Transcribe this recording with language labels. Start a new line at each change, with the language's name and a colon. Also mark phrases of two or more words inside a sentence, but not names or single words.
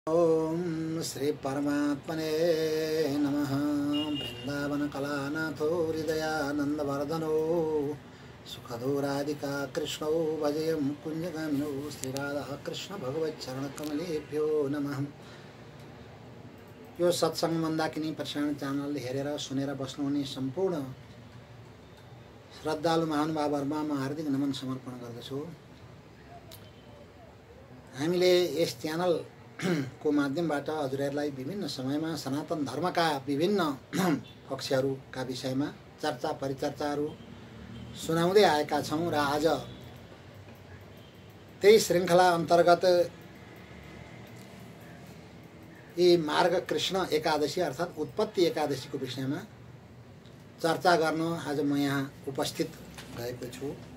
Sanskrit: ओम श्री परमात्मने नमः। वृंदावन कलानाथो हृदयानंदवर्धनो सुखदो राधिका कृष्णो भजयं कुंजगामिनो श्री राधा कृष्ण भगवच्चरणकमलेभ्यो नमः।
Nepali: यो सत्संग मन्दाकिनी प्रसारण च्यानल हेरेर सुनेर बस्नुहुने सम्पूर्ण श्रद्धालु महानुभावहरुमा म हार्दिक नमन समर्पण गर्दछु। हामीले यस च्यानल को माध्यमबाट हजुरहरूलाई विभिन्न समयमा सनातन धर्मका विभिन्न पक्षहरूका विषयमा चर्चा परिचर्चाहरू सुनाउँदै आएका छौं र आज त्यही श्रृङ्खला अन्तर्गत यी मार्ग कृष्ण एकादशी अर्थात् उत्पत्ति एकादशीको विषयमा चर्चा गर्न आज म यहाँ उपस्थित भएको छु।